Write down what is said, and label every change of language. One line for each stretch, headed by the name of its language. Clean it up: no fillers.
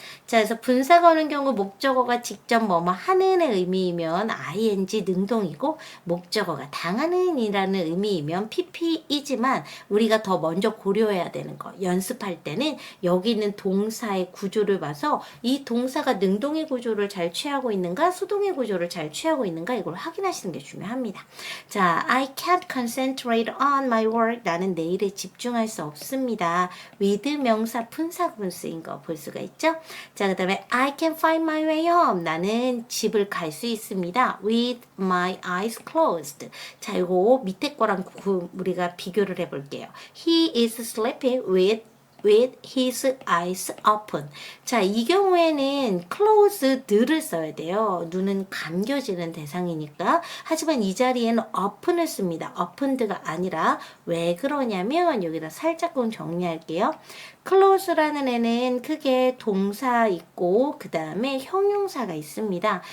Korean: 자, 그래서 분사가 오는 경우 목적어가 직접 뭐뭐 하는의 의미이면 ing 능동이고 목적어가 당하는 이라는 의미이면 pp이지만 우리가 더 먼저 고려해야 되는 거, 연습할 때는 여기 있는 동사의 구조를 봐서 이 동사가 능동의 구조를 잘 취하고 있는가 수동의 구조를 잘 취하고 있는가 이걸 확인하시는 게 중요합니다.
English: 자, I can't concentrate on my work.
Korean: 나는 내 일에 집중할 수 없습니다. with 명사 분사구문 쓰인 거 볼 수가 있죠.
English: 자, 그 다음에 I can find my way home.
Korean: 나는 집을 갈 수 있습니다.
English: with my eyes closed.
Korean: 자, 이거 밑에 거랑 우리가 비교를 해볼게요.
English: He is sleeping with his eyes open.
Korean: 자, 이 경우에는 closed를 써야 돼요. 눈은 감겨지는 대상이니까. 하지만 이 자리에는 open을 씁니다. opened가 아니라 왜 그러냐면 여기다 살짝 좀 정리할게요. close라는 애는 크게 동사 있고 그 다음에 형용사가 있습니다.